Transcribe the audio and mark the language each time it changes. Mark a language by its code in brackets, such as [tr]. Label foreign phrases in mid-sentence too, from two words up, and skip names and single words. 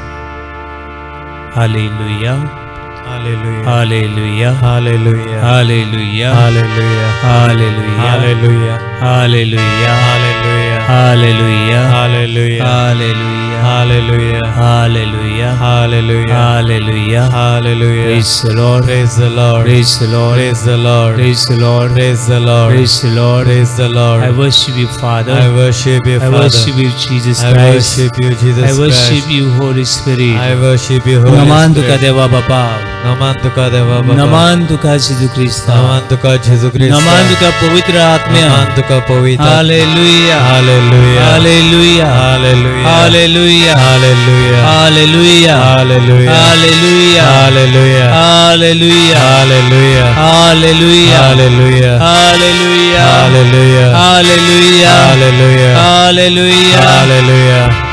[en] हालेलुया, हालेलुया, हालेलुया, हालेलुया, हालेलुया, हालेलुया, हालेलुया, हालेलुया, हालेलुया, हालेलुया, हालेलुया, हालेलुया, हालेलुया, हालेलुया, हालेलुया, हालेलुया. Praise the Lord, praise the Lord, praise the Lord, praise the Lord, praise the Lord, praise the Lord, praise the Lord, praise the Lord. I worship you, Father. I worship you, Father. I worship you, Jesus Christ. I worship you, Jesus Christ. I worship you, Holy Spirit. I worship you, Holy Spirit. [kok] नमन तुका देवा बापा. नमन तुका देवा बापा. नमन तुका जेजू ख्रिस्त. नमन तुका जेजू ख्रिस्त. नमन तुका पवित्र आत्म्या. नमन तुका पवित्र. हालेलुया, हालेलुया, हालेलुया, हालेलुया, हालेलुया, हालेलुया, हालेलुया, हालेलुया, हालेलुया, हालेलुया, हालेलुया, हालेलुया, हालेलुया, हालेलुया, हालेलुया, हालेलुया, हालेलुया, हालेलुया, हालेलुया, हालेलुया.